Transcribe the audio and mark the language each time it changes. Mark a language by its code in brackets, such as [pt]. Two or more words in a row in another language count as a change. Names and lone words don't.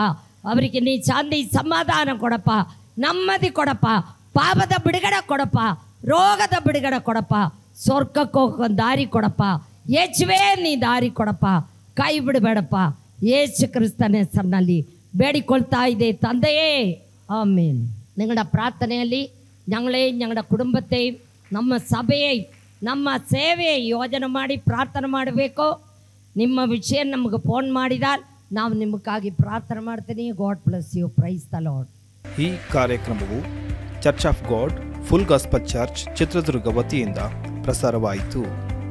[kn] ಅವರಿಗೆ ನೀ ಶಾಂತಿ ಸಮಾಧಾನ ಕೊಡಪ್ಪ, ನೆಮ್ಮದಿ ಕೊಡಪ್ಪ, ಪಾಪದ ಬಿಡುಗಡೆ ಕೊಡಪ್ಪ, ರೋಗದ ಬಿಡುಗಡೆ ಕೊಡಪ್ಪ, ಸ್ವರ್ಗಕ್ಕೆ ಹೋಗೋ ದಾರಿ ಕೊಡಪ್ಪ. ಯೇಸುವೇ, ನೀ ದಾರಿ ಕೊಡಪ್ಪ, ಕೈ ಬಿಡಬೇಡಪ್ಪ. ಯೇಸು ಕ್ರಿಸ್ತನ ಹೆಸರಿನಲ್ಲಿ ಬೇಡಿಕೊಳ್ತಾ ಇದೆ ತಂದೆಯೇ, ಆಮೇನ್. [ml] നിങ്ങളുടെ പ്രാർത്ഥനയിൽ ഞങ്ങളെയും ഞങ്ങളുടെ കുടുംബത്തെയും [kn] ನಮ್ಮ ಸಭೆಯೇ ನಮ್ಮ ಸೇವೆ ಯೋಜನೆ ಮಾಡಿ ಪ್ರಾರ್ಥನೆ ಮಾಡಬೇಕು. ನಿಮ್ಮ ವಿಷಯ ನಮಗೆ ಫೋನ್ ಮಾಡಿದಾಗ ನಾವು ನಿಮಗಾಗಿ ಪ್ರಾರ್ಥನೆ ಮಾಡ್ತೀನಿ. [en] God bless you. Praise the Lord. [kn] ಈ ಕಾರ್ಯಕ್ರಮವು ಚರ್ಚ್ ಆಫ್ ಗಾಡ್ ಫುಲ್ ಗಾಸ್ಪಲ್ ಚರ್ಚ್ ಚಿತ್ರದುರ್ಗ ವತಿಯಿಂದ ಪ್ರಸಾರವಾಯಿತು.